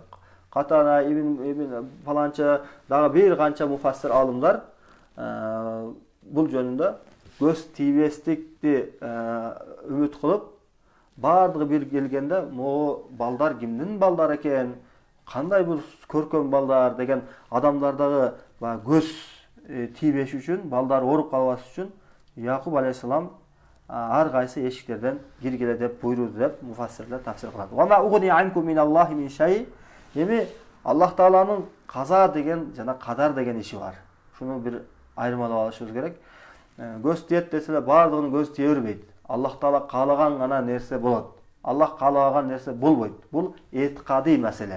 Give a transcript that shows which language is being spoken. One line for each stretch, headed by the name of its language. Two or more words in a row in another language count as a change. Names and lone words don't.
Kyrgyz: Катана ибн фаланча дагы бир канча муфассир алымдар бул жөнүндө көз тийбестикти үмүт кылып, бардыгы бир келгенде, могу балдар кимдин балдары экен, кандай бул көркөм балдар деген адамдардагы көз тийбеш үчүн, балдар ооруп калбас үчүн Якуб алейхиссалам ар кайсы эшиктерден киргиле деп буйруду деп муфассирлер тафсир кылат.
Arabic: وما أغني عنكم من الله من شيء.
Kyrgyz: Эми Аллах тааланын каза деген жана кадар деген иши бар. Шуну бир айырмалап алышыбыз керек. Көз тиет деселе бардыгын көз тие бербейт. Аллах таала каалаган гана нерсе болот. Аллах каалаган нерсе болбойт. Бул этикадый маселе.